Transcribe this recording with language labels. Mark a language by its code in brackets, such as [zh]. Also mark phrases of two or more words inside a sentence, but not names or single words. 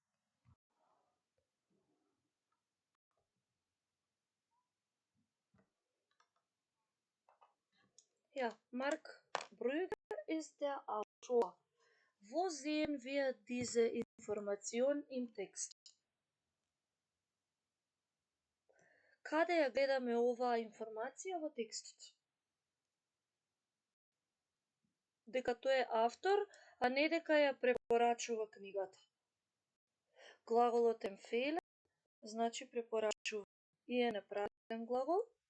[de] Ja, Mark Brügger ist der Autor. Wo sehen wir diese Information im Text? [mk] Каде ја гледаме оваа информација во текстот? Дека тој е автор, а не дека ја препорачува книгата. Глаголот empfehlen значи препорачува и е неправилен глагол.